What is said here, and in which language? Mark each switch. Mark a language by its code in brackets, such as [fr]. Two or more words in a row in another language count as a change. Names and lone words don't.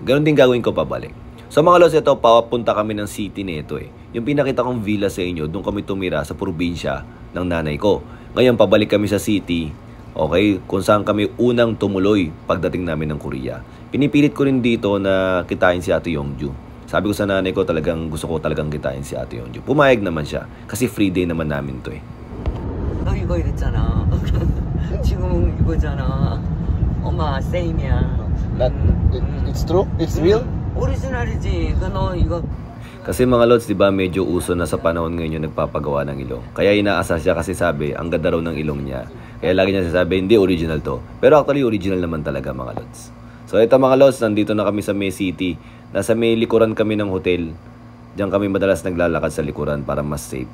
[tl] Ganon din gagawin ko pabalik. So mga lods, ito, papunta kami ng city nito Yung pinakita kong villa sa inyo, doon kami tumira sa probinsya ng nanay ko. Ngayon, pabalik kami sa city, okay, kung saan kami unang tumuloy pagdating namin ng Korea. Pinipilit ko rin dito na kitain si Ate Yongju. Sabi ko sa nanay ko, gusto ko talagang kitain si Ate Yongju. Pumayag naman siya, kasi free day naman namin to [ko] 너 이거 이랬잖아. 지금 이거잖아. 엄마 세임이야. [en] It's true? It's real? [ko] 오리지널이지. 너 이거. [tl] Kasi mga lods, di ba medyo uso na sa panahon ngayon yung nagpapagawa ng ilong. Kaya inaasa siya kasi sabi, ang ganda raw ng ilong niya. Kaya lagi niya sasabi, hindi original to. Pero actually original naman talaga mga lods. So ito mga lods, nandito na kami sa May City. Nasa may likuran kami ng hotel. Diyan kami madalas naglalakad sa likuran para mas safe.